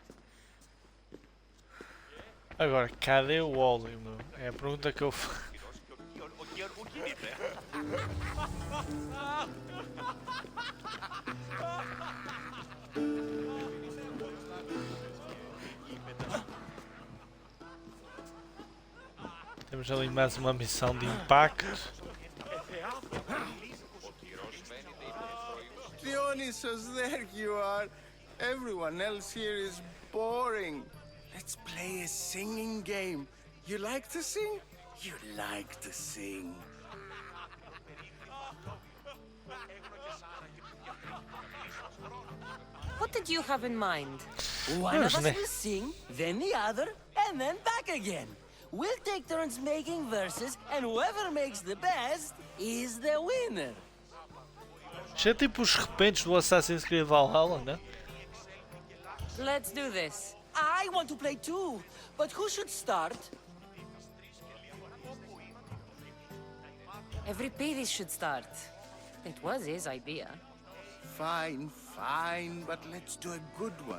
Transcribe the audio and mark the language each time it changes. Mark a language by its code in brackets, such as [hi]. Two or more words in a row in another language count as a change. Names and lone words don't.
[pt] Agora, cadê o óleo, meu? É a pergunta que eu faço. [el] Πού γίνεται? [pt] Temos ali mais uma missão de impacto. [en] Dionysus, there you are. Everyone else here is boring. Let's play a singing game. You like to sing? You like to sing. What did you have in mind? One of us will sing, then the other, and then back again. We'll take turns making verses, and whoever makes the best is the winner. [pt] Isto é tipo os repentos do Assassin's Creed Valhalla, né? [en] Let's do this. I want to play too, but who should start? Everybody should start. It was his idea. Fine, fine, but let's do a good one.